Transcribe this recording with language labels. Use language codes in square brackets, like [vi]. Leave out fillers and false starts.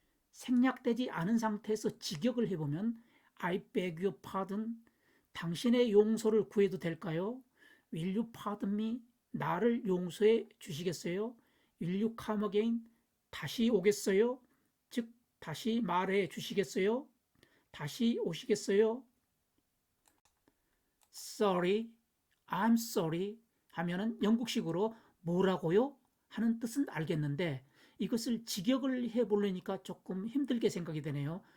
[ko] 생략되지 않은 상태에서 직역을 해보면 [en] I beg your pardon, [ko] 당신의 용서를 구해도 될까요? [en] Will you pardon me, [ko] 나를 용서해 주시겠어요? [en] Will you come again, [ko] 다시 오겠어요? 즉 다시 말해 주시겠어요? 다시 오시겠어요? [en] Sorry, I'm sorry [ko] 하면은 영국식으로 뭐라고요? 하는 뜻은 알겠는데 이것을 직역을 해보려니까 조금 힘들게 생각이 되네요.